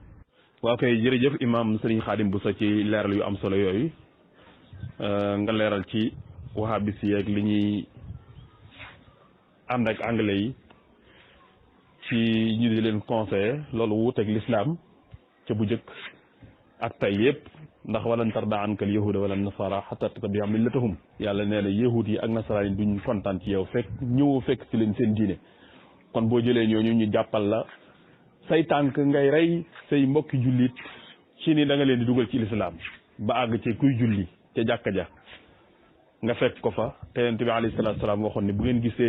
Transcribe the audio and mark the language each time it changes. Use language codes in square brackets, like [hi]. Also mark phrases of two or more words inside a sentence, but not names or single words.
[wo] waaw kay jërëjëf imam Serigne Khadim Bousso ci leeral yu am solo yooyu nga leeral ci wahabis yi ak li ñuy ànd ak anglais yi ci ñu di leen conseiller loolu wuuteeg l'islam ca bu njëkk ak tey yëpp ndax [ar] ولن ترضى عنك اليهود ولا النصارى حتى تتبع ملتهم [wo] yàlla nee na yahud yi ak nasaraan yi duñ kontaan ci yow fekk ñëwoo fekk ci leen seen diine kon boo jëlee ñooñu ñu jàppal la say tànk ngay rey say mbokki jullit ci ni da nga leen di dugal ci lislaam ba àgg ci kuy julli ca jàkka ja nga fekk ko fa te yonent bi [ar] عليه الصلاة والسلام [wo] waxoon ne bu ngeen gisee